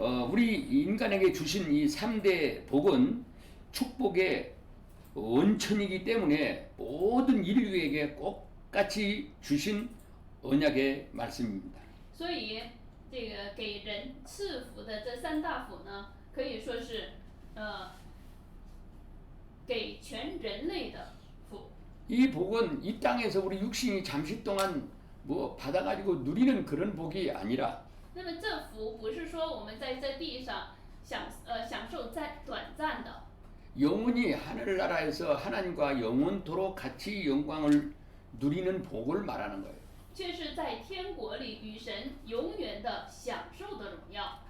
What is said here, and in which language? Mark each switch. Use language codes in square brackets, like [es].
[ko] 우리 인간에게 주신 이 3대 복은 축복의 원천이기 때문에 모든 인류에게 똑같이 주신 언약의 말씀입니다. [zh] 所以这个给人赐福的这三大福呢，可以说是给全人类的福。 [ko] 이 복은 이 땅에서 우리 육신이 잠시 동안 뭐 받아가지고 누리는 그런 복이 아니라 [zh] 那么这福不是说我们在这地上享受在短暂的， [ko] 영원히 하늘나라에서 하나님과 영원토록 같이 영광을 누리는 복을 말하는 거예요. [zh] 却是在天国里与神永远的享受的荣耀。